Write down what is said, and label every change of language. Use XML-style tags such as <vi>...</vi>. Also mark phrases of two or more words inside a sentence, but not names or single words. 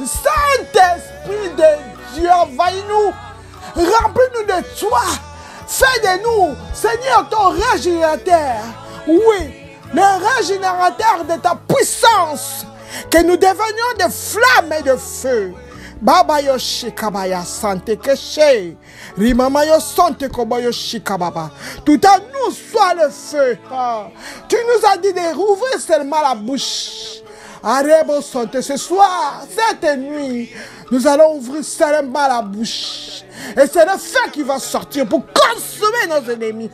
<fr>Saint-Esprit de Dieu, envahis-nous, remplis-nous de toi, fais de nous, Seigneur, ton régénérateur. Oui, le régénérateur de ta puissance, que nous devenions des flammes et de feu. Baba Yoshi Kabaya Sante Keshe, Rimamayo Sante Kobayo Shikababa. Tout à nous soit le feu. Tu nous as dit de rouvrir seulement la bouche. Arebo Sante, ce soir, cette nuit, nous allons ouvrir seulement la bouche. Et c'est le feu qui va sortir pour consumer nos ennemis.</fr>